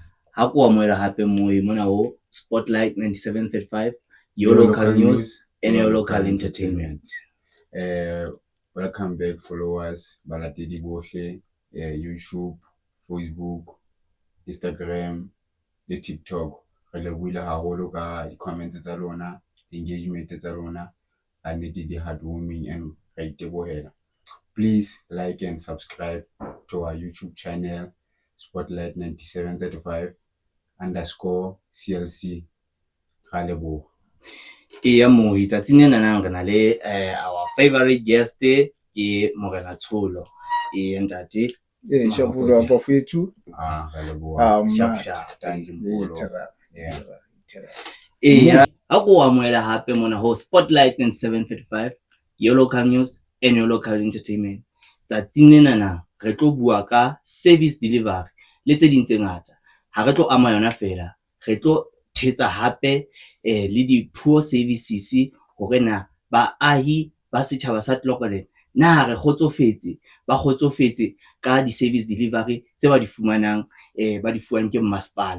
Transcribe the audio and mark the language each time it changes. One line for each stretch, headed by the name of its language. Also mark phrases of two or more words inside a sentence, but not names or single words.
Southern Sotho: ha ko amohela hape mona ho Spotlight 97.5,
English: your local news and your local entertainment. Welcome back followers,
Southern Sotho: balatedi bohle, YouTube, Facebook, Instagram le TikTok. Re lebohile haholo ka di-comments tsa lona, di-engagement tsa lona, kannete di
English: heartwarming and
Southern Sotho: re itebohela.
English: Please like and subscribe to our YouTube channel, Spotlight 97.35 _ CLC.
Southern Sotho: Ra leboha. Eya mohi tsatsing lena nang re na le
English: our favorite guest
Southern Sotho: ke Morena Tsholo. Ntate Shabulo bafethu. Ra leboha.
English: Sharp. Thank you.
Southern Sotho: Eya ha ko amohela hape mona ho Spotlight 97.5,
English: your local news and your local entertainment.
Southern Sotho: Tsatsing lena nang re tlo bua ka
English: service delivery
Southern Sotho: le tse ding tse ngata. Ha re tlo ama yona fela, re tlo thetsa hape le di-
English: poor services
Southern Sotho: hore na baahi ba setjhaba sa Clocolan na re kgotsofetse, ba kgotsofetse ka di-
English: service delivery
Southern Sotho: tse ba di fumanang, ba di fuwang ke masepala.